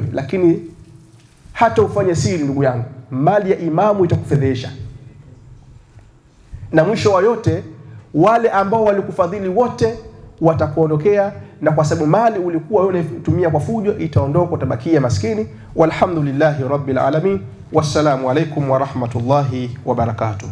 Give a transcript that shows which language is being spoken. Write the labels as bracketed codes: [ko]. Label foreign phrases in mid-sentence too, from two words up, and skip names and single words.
[sw] Lakini hata ufanye siri, ndugu yangu, mali ya imamu itakufedhesha. Na mwisho wa yote, wale ambao walikufadhili wote watakuondokea, na kwa sababu mali ulikuwa wewe unatumia kwa fujo itaondoka, utabakia maskini. [ar] والحمد لله رب العالمين والسلام عليكم ورحمة الله وبركاته.